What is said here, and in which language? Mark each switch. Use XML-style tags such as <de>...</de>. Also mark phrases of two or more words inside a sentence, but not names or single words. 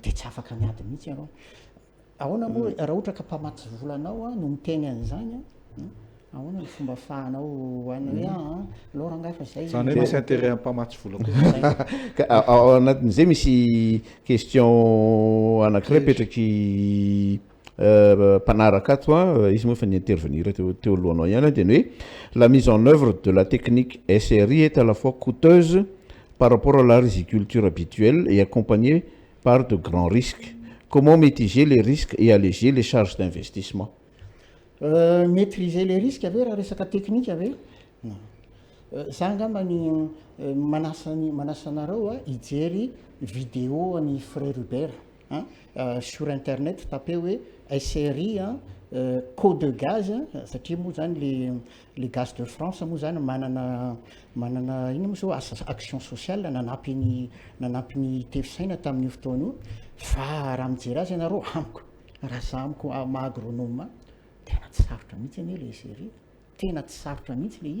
<mg>de tsy afaka niady mihitsy ianao ahoana moa raha ohatra ka mpamatsy volanao no miteny an'izany ahoana ny fomba fahanao ana hoe loranga fa zay zany hoe misy intérêt ampamatsy vola koa ao anatin'izay misy question anankiray petraky mpanaraka ato izy moa efa ny intervenir teo alohanao ihany de ny hoe</mg> <fr>la mise en œuvre de la technique SRI est à la fois coûteuse par rapport à la riziculture habituelle et accompagnée par de grands risques. Comment mitiger les risques et alléger les charges d'investissement? Maîtriser les risques</fr> <mg>ave raha resaka technique ave za ngamba ny manasanareo ijery vidéo any frère Hubert</mg> <fr>sur internet</fr> <mg>tape hoe SRI</mg> <fr>code de gaz</fr> <mg>satria moa zany le gaz de France moa zany manana ino moa zao</mg> <fr>action sociale</fr> <mg>nanampy ny tefisaina tamin'io fotoana io fa raha mijery azy ianareo amiko raha za amiko maha-agronome tena tsy sarotra mihitsy anie le SRI tena tsy sarotra mihitsy le</mg>